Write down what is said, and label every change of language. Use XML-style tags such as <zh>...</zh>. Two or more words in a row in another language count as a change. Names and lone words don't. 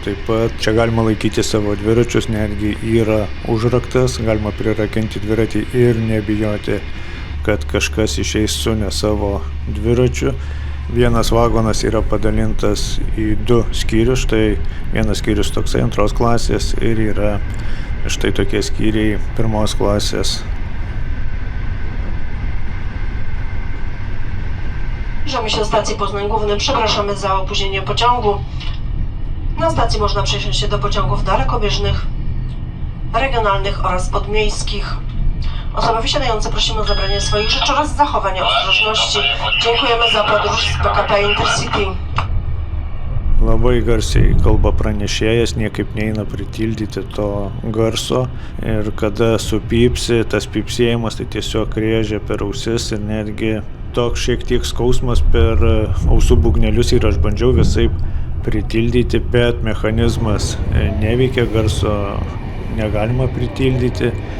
<lt>Taip pat čia galima laikyti savo dviračius, netgi yra užraktas, galima prirakinti dviratį ir nebijoti, kad kažkas išeis su ne savo dviračiu. Vienas vagonas yra padalintas į 2 skyrius, štai vienas skyrius toksai 2 klasės ir yra štai tokie skyriai 1 klasės.</lt> <pl>Zbliżamy się do stacji Poznań Główny. Przepraszamy za opóźnienie pociągu. Na stacji można przesiąść się do pociągów dalekobieżnych, regionalnych oraz podmiejskich. Osoby wysiadające prosimy o zabranie swoich rzeczy oraz zachowanie ostrożności. Dziękujemy za podróż z PKP Intercity.</pl> <lt>Labai garsiai kalba pranešėjas, niekaip neina pritildyti to garso ir kada supypsi, tas pypsėjimas tai tiesiog rėžia per ausis ir netgi toks šiek tiek skausmas per ausų būgnelius ir aš bandžiau visaip pritildyti, bet mechanizmas neveikia, garso negalima pritildyti.</lt>